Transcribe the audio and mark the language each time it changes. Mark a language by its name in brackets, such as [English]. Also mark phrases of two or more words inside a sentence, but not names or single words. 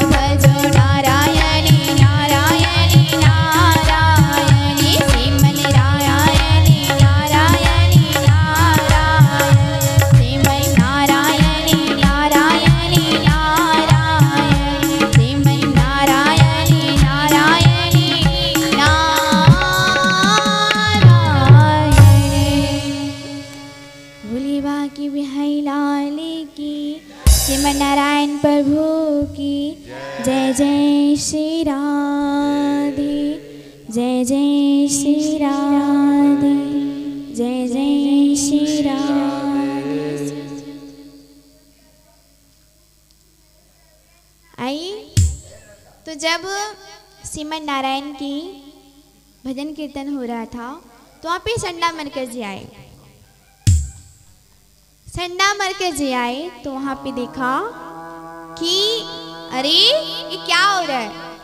[Hindi] भजो नारायण नारायण नारायण श्रीमन नारायण नारायण नारायण श्रीमन नारायण नारायण नारायण श्रीमन नारायण नारायण नारायण भोले बाकी बिहाई लाल की श्रीमन नारायण प्रभु की जय जय श्री राधे जय जय श्री राधे जय जय श्री राधे। आइए तो जब श्रीमन नारायण की भजन कीर्तन हो रहा था तो वहाँ पे संडा मरकर जी आए। संडा मरकर जी आए तो वहाँ पे देखा कि अरे ये क्या हो रहा है।